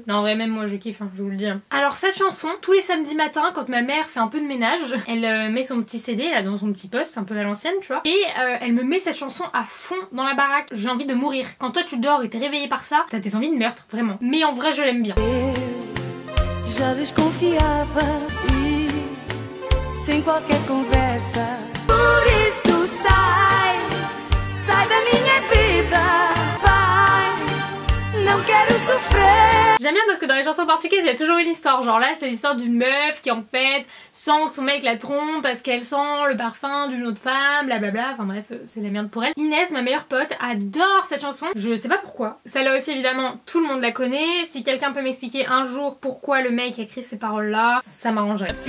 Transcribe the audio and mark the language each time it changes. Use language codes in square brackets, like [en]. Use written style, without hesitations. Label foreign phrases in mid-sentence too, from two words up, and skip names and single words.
[fr] Non en vrai même moi je kiffe, hein, je vous le dis. Hein. Alors cette chanson, tous les samedis matins quand ma mère fait un peu de ménage, elle met son petit CD là dans son petit poste un peu à l'ancienne tu vois, et elle me met cette chanson à fond dans la baraque. J'ai envie de mourir. Quand toi tu dors et t'es réveillé par ça, t'as des envies de meurtre vraiment. Mais en vrai je l'aime bien. [pt] Já desconfiava e sem qualquer conversa. Por isso sai da minha vida, vai, não quero sofrer. [fr] J'aime bien parce que dans les chansons portugaises il y a toujours une histoire, genre là c'est l'histoire d'une meuf qui en fait sent que son mec la trompe parce qu'elle sent le parfum d'une autre femme, blablabla, enfin bref c'est la merde pour elle. Inès, ma meilleure pote, adore cette chanson, je sais pas pourquoi. Celle-là aussi évidemment tout le monde la connaît, si quelqu'un peut m'expliquer un jour pourquoi le mec a écrit ces paroles là, ça m'arrangerait.